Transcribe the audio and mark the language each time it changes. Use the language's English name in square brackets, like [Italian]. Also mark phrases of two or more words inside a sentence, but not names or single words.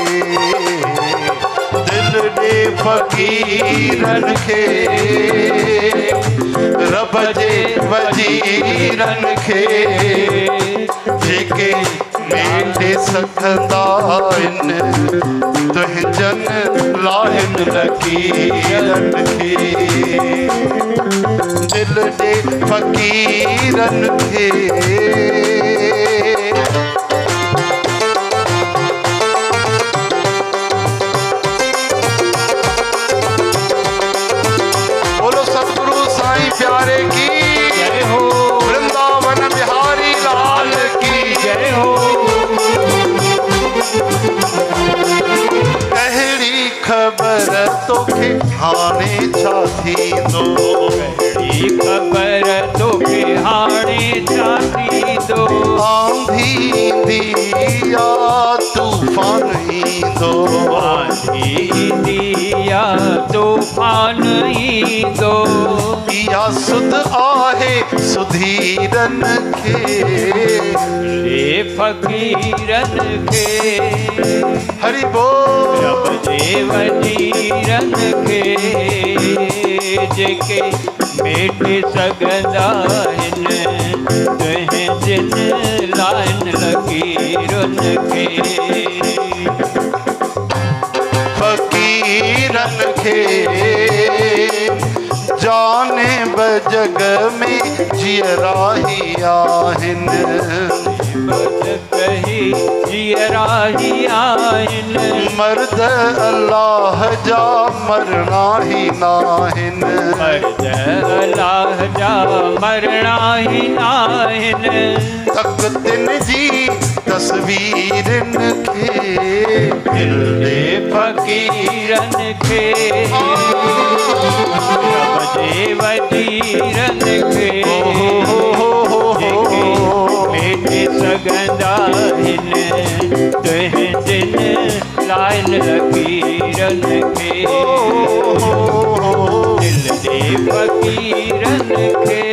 [Sindhi] दिल ॾे फ़क़ीरन खे, रब जे वजीरन खे, जेके मेटे सघंदा आहिनि तुंहिं जन लाहिन लकीरन खे। दिल दे फ़क़ीरन खे। [Hindi] बोलो सतगुरु साईं प्यारे की जय हो। वृंदावन बिहारी लाल की जय हो। [Sindhi] अहिड़ी ख़बर तोखे हाणे छा थींदो, अहिड़ी ख़बर तोखे हाणे छा थींदो। आंधी ईंदी आ तूफ़ान ईंदो, आंधी ईंदी आ तूफ़ान ईंदो। इहा सुध आहे सुधीरन खे, रे फ़क़ीरन खे। हरि बोल। रब जे वजीरन खे, जेके मेटे सघंदा आहिनि तुंहिं जिन लाइन लकीरन खे। फ़क़ीरन खे जाने बजग में जियराही आहिनि, बस कही जियराही आहिनि। मर्द अल्लाह जा मरणा ही नाहिनि, मर्द अल्लाह जा मरणा ही नाहिनि। तख़्तन जी तस्वीरन खे, दिल दे फ़क़ीरन खे, रब जे वजीरन खे, जेके मेटे सघंदा आहिनि तुंहिं जिन लाइन लकीरन खे। दिल दे फ़क़ीरन खे।